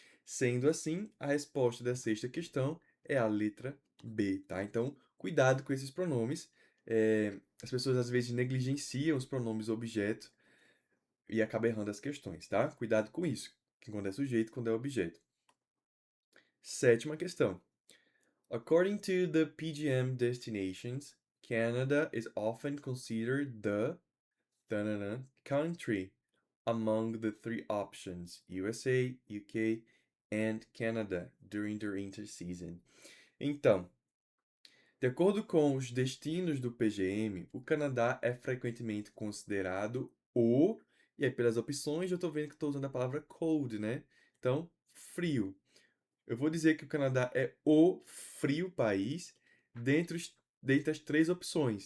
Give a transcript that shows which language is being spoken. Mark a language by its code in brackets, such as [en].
[pt] Sendo assim, a resposta da sexta questão é a letra B, tá? Então, cuidado com esses pronomes. As pessoas às vezes negligenciam os pronomes objeto e acabam errando as questões, tá? Cuidado com isso, que quando é sujeito, quando é objeto. Sétima questão. [en] According to the PGM destinations, Canada is often considered the country among the three options USA, UK, and Canada during their interseason. [pt] Então, de acordo com os destinos do PGM, o Canadá é frequentemente considerado o. E aí, pelas opções, eu estou vendo que estou usando a palavra cold, né? Então, frio. Eu vou dizer que o Canadá é o frio país dentre as três opções.